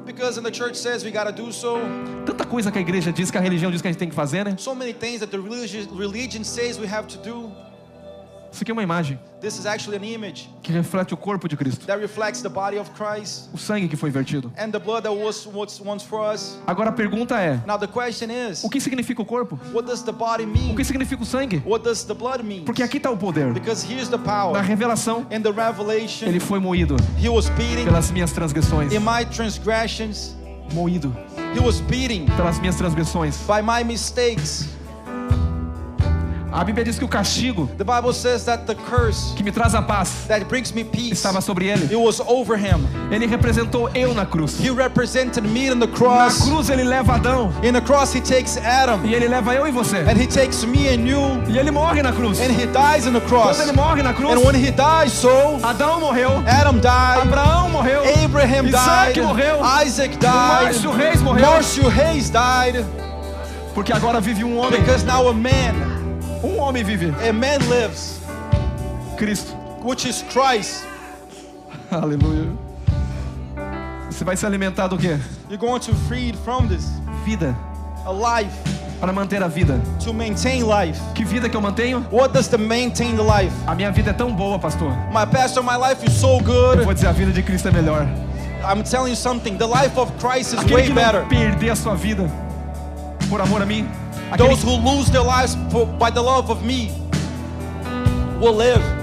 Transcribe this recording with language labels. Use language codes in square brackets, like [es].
[en] Because in the church says we gotta do so. [pt] Tanta coisa que a igreja diz, que a religião diz que a gente tem que fazer, né? [en] So many things that the religion says we have to do. [pt] Isso aqui é uma imagem [en] This is actually an image [pt] que reflete o corpo de Cristo. [en] that reflects the body of Christ [pt] O sangue que foi vertido. [en] and the blood that was once for us. [pt] Agora a pergunta é: [en] Now the question is, [pt] o que significa o corpo? [en] what does the body [pt] O [en] mean? [pt] que significa o sangue? [en] What does the blood mean? [pt] Porque aqui está o poder. [en] Because here's the [pt] Na [en] power. [pt] revelação, [en] In the revelation, [pt] ele foi moído [en] he was beating [pt] pelas minhas transgressões. [en] in my transgressions. [pt] Moído [en] He was beating [pt] pelas minhas transgressões. [en] by my mistakes. [pt] A Bíblia diz que o castigo [en] The Bible says that the curse [pt] que me traz a paz [en] that brings me peace, [pt] estava sobre ele. [en] it was over him. [pt] Ele representou eu na cruz. [en] He represented me in the [pt] Na [en] cross. [pt] cruz ele leva Adão [en] In the cross, he takes Adam, [pt] e ele leva eu e você. [en] and he takes me and you, [pt] E ele morre na cruz. [en] and he dies in the cross. [pt] Quando ele morre na cruz, [en] And when he dies, so [pt] Adão morreu, [en] Adam died, [pt] Abraão morreu, [en] Abraham Isaac died, [pt] morreu, [en] Isaac died, [pt] Márcio Reis morreu, [en] Márcio Reis died, [pt] porque agora vive um homem. [en] because now [pt] Um homem vive, [en] a man lives, [pt] Cristo. [en] which is Christ. [pt] Aleluia. Você vai se alimentar do quê? [en] You're going to feed from this, [pt] Vida, [en] a life, [pt] para manter a vida. [en] to maintain life. [pt] Que vida que eu mantenho? [en] What does the maintain the life? [pt] A minha vida é tão boa, pastor. [en] My pastor, my life is so [pt] Eu [en] good. [pt] vou dizer, a vida de Cristo é melhor. [en] I'm telling you something, the life of Christ is [pt] Aquele [en] way [pt] que [en] better. [pt] não perder a sua vida por amor a mim, aquele [en] Those who lose their lives by the love of me will live.